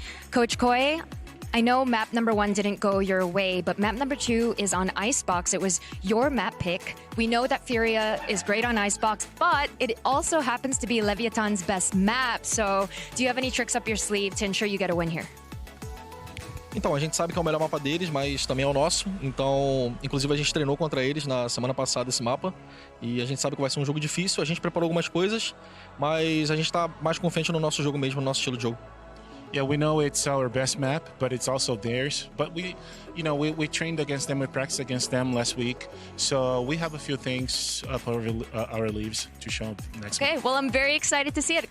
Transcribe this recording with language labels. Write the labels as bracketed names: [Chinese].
[English] Coach Koi, I know map number 1 didn't go your way, but map number 2 is on Icebox. It was your map pick. We know that Furia is great on Icebox, but it also happens to be Leviatán's best map. So do you have any tricks up your sleeve to ensure you get a win here? [Portuguese] Então, a gente sabe que é o melhor mapa deles, mas também é o nosso. Então, inclusive, a gente treinou contra eles na semana passada esse mapa. E a gente sabe que vai ser um jogo difícil. A gente preparou algumas coisas, mas a gente tá mais confiante no nosso jogo mesmo, no nosso estilo de jogo. [English] Yeah, we know it's our best map, but it's also theirs. But we trained against them, we practiced against them last week. So we have a few things up our sleeves to show next week. Okay, well, I'm very excited to see it.